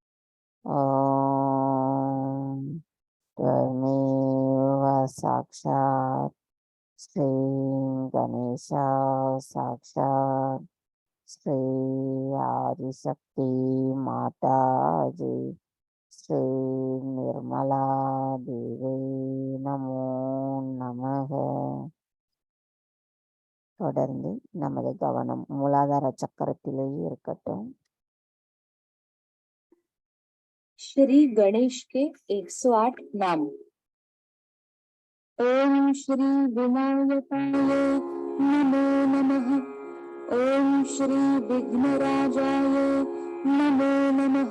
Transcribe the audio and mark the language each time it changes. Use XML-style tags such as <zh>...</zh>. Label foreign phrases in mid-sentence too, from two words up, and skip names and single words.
<sa>ओम् त्वमेव साक्षात् श्री गणेश साक्षात् श्री आदिशक्ति माताजी श्री निर्मला देवी नमो नमः.</sa> <ta>தொடர்ந்து நமது கவனம் மூலாதார சக்கரத்திலேயே இருக்கட்டும்.</ta> <hi>श्री गणेश के 108 नाम।</hi> <sa>ओम श्री विनायकाय नमो नमः। ओम श्री विघ्नराजाय नमो नमः।</sa>